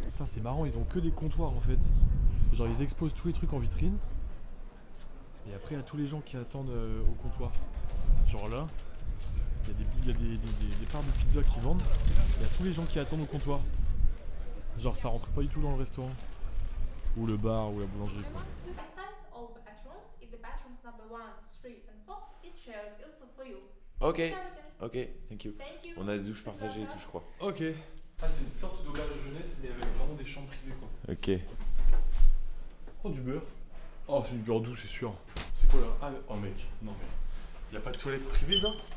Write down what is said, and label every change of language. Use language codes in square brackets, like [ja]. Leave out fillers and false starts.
[fr] Putain, c'est marrant, ils ont que des comptoirs en fait. Genre ils exposent tous les trucs en vitrine. Et après il y a tous les gens qui attendent au comptoir. Genre là, il y a des parts de pizza qui vendent. Il y a tous les gens qui attendent au comptoir. Genre ça rentre pas du tout dans le restaurant. Ou le bar ou la boulangerie quoi. [en] Outside all bathrooms, if the bathrooms number 1, 3 and 4 is shared also for you. Ok, Start again. ok, thank you. Thank you. [fr] On a des douches partagées et tout, je crois. [en] Ok. [fr] Ah c'est une sorte d'auberge de jeunesse mais avec vraiment des chambres privées quoi. [en] Ok. [fr] Oh du beurre. Oh c'est du beurre doux c'est sûr. C'est quoi là? Ah oh mec, non mais. Y'a pas de toilette privée là?